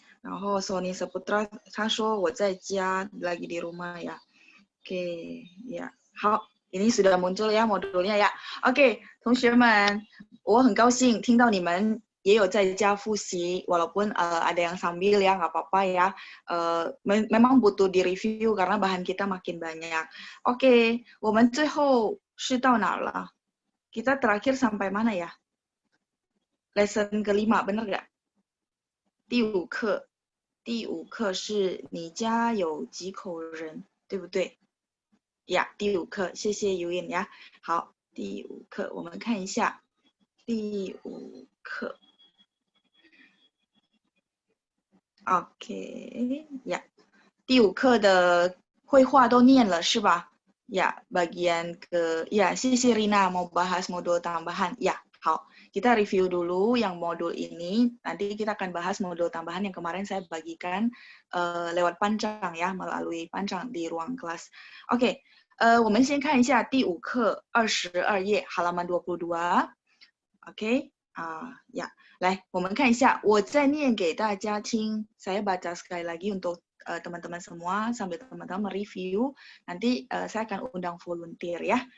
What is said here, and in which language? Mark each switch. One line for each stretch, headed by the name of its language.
Chinese: 然后 Sony Saputra 他说我在家
Indonesian: lagi di rumah ya. Oke, ya. 好， ini sudah muncul ya modulnya ya.
Chinese: Oke, 同学们，我很高兴听到你们也有在家复习
Indonesian: walaupun ada yang sambil ya, nggak apa-apa ya. Memang butuh di-review karena bahan kita makin banyak.
Chinese: Oke, 我们最后是到哪了?
Indonesian: Kita terakhir sampai mana ya? Lesson kelima, bener nggak?
Chinese: 第五课是你家有几口人，对不对？呀，第五课，谢谢尤燕呀。好，第五课我们看一下，第五课 ，OK 呀，第五课的绘画都念了是吧？
Indonesian: 呀，bagian ke ya，
Chinese: 谢谢
Indonesian: Rina mau bahas modul tambahan ya。好， kita review dulu yang modul ini. Nanti kita akan bahas modul tambahan yang kemarin saya bagikan lewat panjang ya, melalui panjang di ruang kelas. Oke.
Chinese: 我们先看一下第五课22页
Indonesian: halaman 22
Chinese: OK 呀，来我们看一下，我再念给大家听。
Indonesian: saya baca sekali lagi untuk teman-teman semua sambil teman-teman mereview. Nanti saya akan undang volunteer ya.